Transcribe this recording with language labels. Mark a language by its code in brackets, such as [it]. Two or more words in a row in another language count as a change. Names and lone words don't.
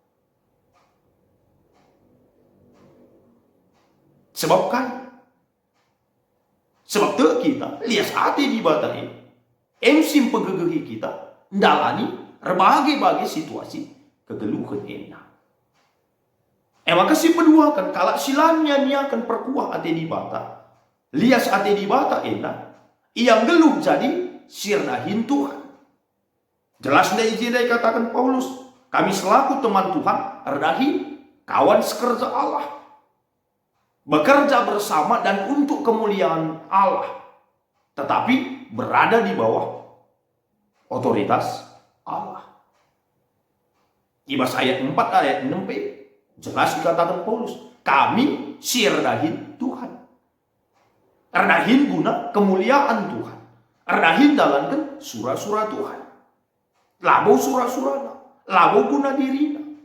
[btx] Sebab te kita lias ate di batai emsim pegegehi kita ndalani [id] berbagai-bagai situasi [btx] kegeluhan enak. Maka si kedua kalak silannya niakan perkuah ate di bata. Lias ate di bata enak. Ia geluh jadi sirnahin Tuhan. Jelas dari izin katakan Paulus, [id] kami selaku teman Tuhan, [btx] erdahi [id] kawan sekerja Allah. Bekerja bersama dan untuk kemuliaan Allah. Tetapi berada di bawah otoritas Allah. [btx] Ibas ayat 4 ayat 6b [id] jelas dikatakan Paulus, [btx] kami sirnahin Tuhan. Erdahin [id] guna kemuliaan Tuhan. [btx] Erdahin dalankan surah-surah Tuhan. Labo surah-surah, labo guna dirina.